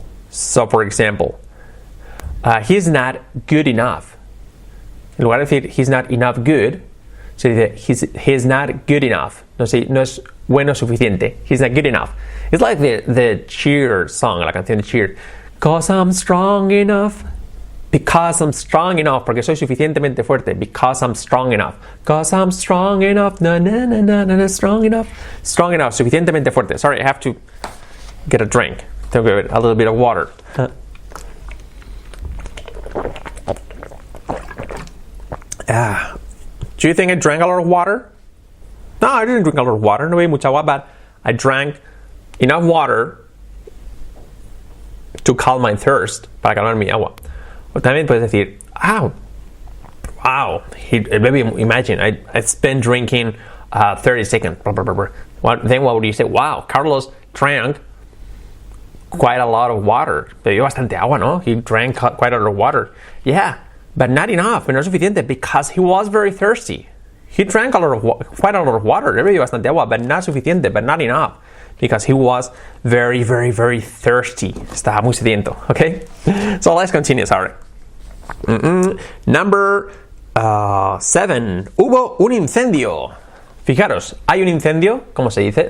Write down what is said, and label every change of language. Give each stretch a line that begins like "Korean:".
English: So, for example, he's not good enough.
Spanish: En lugar de decir
English: he's not enough good,
Spanish: se dice
English: he's not good enough.
Spanish: No es bueno suficiente.
English: He's not good enough. It's like the Cheer song,
Spanish: la canción de Cheer.
English: Because I'm strong enough.
Spanish: Porque soy suficientemente fuerte.
English: Because I'm strong enough. Because I'm strong enough. Strong enough. Strong enough.
Spanish: Suficientemente fuerte.
English: Sorry, I have to get a drink.
Spanish: Tengo que beber
English: a little bit of water. Do you think I drank a lot of water? No, I didn't drink a lot of water.
Spanish: No bebí mucha agua,
English: but I drank enough water to calm my thirst,
Spanish: para calmar mi agua. O también puedes decir,
English: wow, maybe imagine, I spent drinking 30 seconds. Blah, blah, blah, blah. Then what would you say? Wow, Carlos drank quite a lot of water.
Spanish: Bebió bastante agua, ¿no?
English: He drank quite a lot of water. Yeah, but not enough,
Spanish: no es suficiente,
English: because he was very thirsty. He drank quite a lot of water.
Spanish: Bebió bastante agua,
English: but not suficiente, but not enough. Because he was very, very, very thirsty.
Spanish: Estaba muy sediento,
English: okay? So let's continue, sorry.
Spanish: Number 7. Hubo un incendio. Fijaros, hay un incendio, ¿cómo se dice?